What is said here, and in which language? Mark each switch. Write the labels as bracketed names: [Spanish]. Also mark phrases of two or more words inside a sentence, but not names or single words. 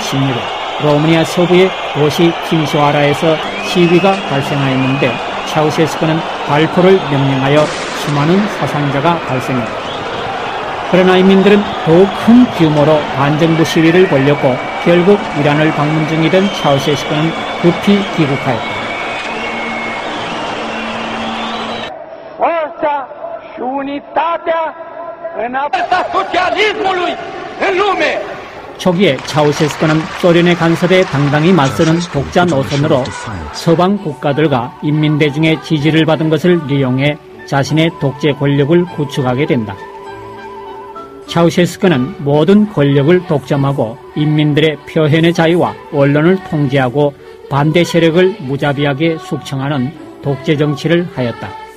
[Korean] 16일 로마니아 서부의 도시 팀소아라에서 시위가 발생하였는데 차우셰스크는 발포를 명령하여 수많은 사상자가 발생했다. 그러나 인민들은 더욱 큰 규모로 반정부 시위를 벌였고 결국 이란을 방문 중이던 차우셰스크는 급히 귀국하였다. [Romanian] Forța și unitatea în apărarea socialismului în lume. [Korean] 초기에 차우셰스크는 소련의 간섭에 당당히 맞서는 독자 노선으로 서방 국가들과 인민대중의 지지를 받은 것을利用해 자신의 독재 권력을 구축하게 된다. 차우셰스크는 모든 권력을 독점하고 인민들의 표현의 자유와 언론을 통제하고 반대 세력을 무자비하게 숙청하는 독재 정치를 하였다.